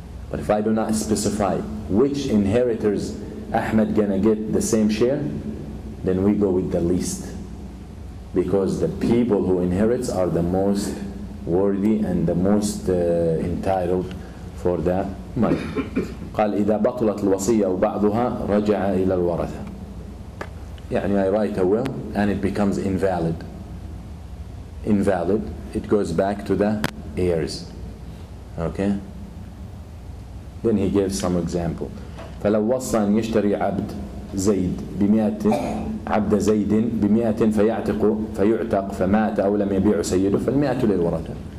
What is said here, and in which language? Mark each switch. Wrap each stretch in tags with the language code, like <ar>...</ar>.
<en>But if I do not specify which inheritors Ahmed gonna get the same share, then we go with the least, because the people who inherits are the most worthy and the most entitled for that money.</en> <ar>قال إذا بطلت الوصية أو بعضها رجع إلى الورثة.</ar> <en>يعني I write a will and it becomes invalid. It goes back to the heirs. Okay? Then he gives some example.</en> <ar>فلو وصى أن يشتري عبد زيد عبد زيد ب100 فيعتق فمات أو لم يبيع سيده فال100 للورثة.</ar>